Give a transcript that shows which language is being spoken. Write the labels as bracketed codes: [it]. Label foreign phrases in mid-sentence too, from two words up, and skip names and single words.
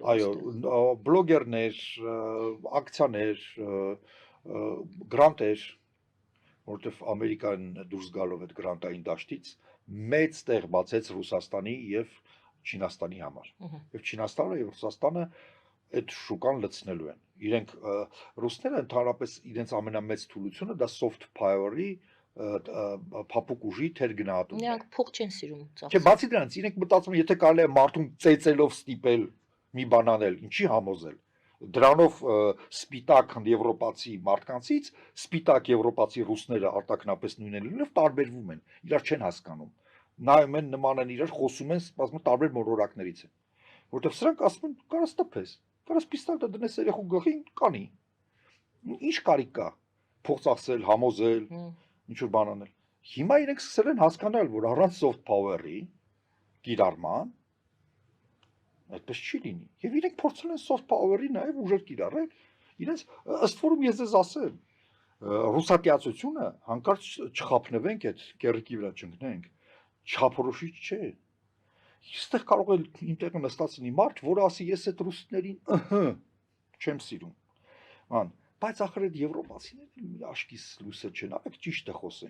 [hy] Այո, բլոգերներ, ակցիաներ, գրանտեր, որտեվ Ամերիկան դուրս գալով այդ գրանտային դաշտից մեծ տեղ բացեց Ռուսաստանի եւ Չինաստանի համար։ Եվ Չինաստանը եւ Ռուսաստանը այդ շուկան լցնելու են։ Իրենք ռուսները ընդհանրապես իրենց ամենամեծ թուլությունը դա [en] soft power- [hy] ի փափուկ ուժի թեր գնահատումն է։ Նրանք փող չեն սիրում ծախսել։ Չէ, բացի դրանից, իրենք մտածում են, եթե կարելի է մարդուն ծեծելով ստիպել մի բան անել, ինչի համոզել։ Դրանով սպիտակ եվրոպացի մարդկանցից սպիտակ եվրոպացի ռուսները արտաքնապես նույնն լինելով տարբերվում են, իրար չեն հասկանում։ Նայում են, նման են իրար, խոսում են, ասում տարբեր մոլորակներից են։ Որտեվ սրանք ասում են, կարաս տպես, կարաս պիստոլը դնես երեխու գլխին, կանի։ Ինչ կարիք կա։ Փող ծախսել, համոզել, ինչ որ բան անել։ Հիմա իրենք սկսել են հասկանալ, որ առանց [en] soft power- [hy] ի կիրառման այդպես չի լինի։ Եվ իրենք փորձել են [en] soft power- [hy] ի նաև ուժեր կիրառել։ Իրենց ըստ որում ես ձեզ ասեմ, ռուսատիացությունը հանկարծ չխափնվենք այդ կեռիկի վրա չընկնենք, չափորոշիչ չէ։ Այստեղ կարող է ինտերնետը նստած լինի մարդ, որը ասի ես այդ ռուսներին չեմ սիրում։ Ման, բայց ախր այդ եվրոպացիները աշկիս լույսը չեն, արեք ճիշտ է խոսենք։